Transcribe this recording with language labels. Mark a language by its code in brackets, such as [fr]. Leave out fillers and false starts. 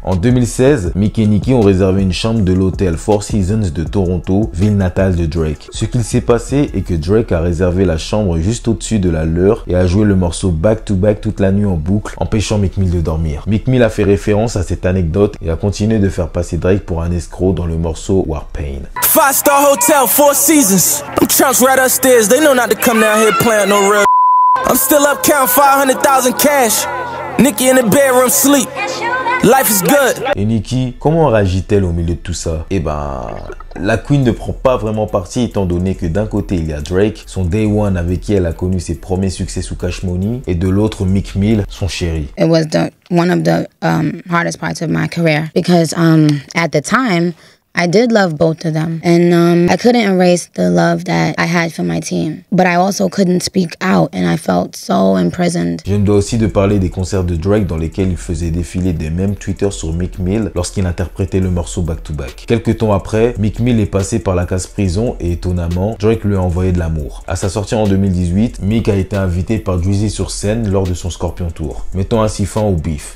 [fr] En 2016, Mick et Nicki ont réservé une chambre de l'hôtel Four Seasons de Toronto, ville natale de Drake. Ce qu'il s'est passé est que Drake a réservé la chambre juste au-dessus de la leur et a joué le morceau Back to Back toute la nuit en boucle, empêchant Meek Mill de dormir. Meek Mill a fait référence à cette anecdote et a continué de faire passer Drake pour un escroc dans le morceau Warpaint. [en] 5-star hotel, Four Seasons. Them trunks right upstairs, they know not to come down here playing no real. I'm still up counting 500,000 cash. Nicki in the bedroom sleep. Life is good. [fr] Et Nicki, comment réagit-elle au milieu de tout ça? Eh ben, la Queen ne prend pas vraiment parti étant donné que d'un côté il y a Drake, son Day One avec qui elle a connu ses premiers succès sous Cash Money, et de l'autre Meek Mill, son chéri. [en] It was one of the hardest parts of my career because at the time I did love both of them, and I couldn't erase the love that I had for my team, but I also couldn't speak out, and I felt so imprisoned. [fr] Je me dois aussi de parler des concerts de Drake dans lesquels il faisait défiler des mêmes Twitter sur Meek Mill lorsqu'il interprétait le morceau Back to Back. Quelques temps après, Meek Mill est passé par la case prison et étonnamment, Drake lui a envoyé de l'amour. À sa sortie en 2018, Meek a été invité par Drizzy sur scène lors de son Scorpion Tour, mettant ainsi fin au beef.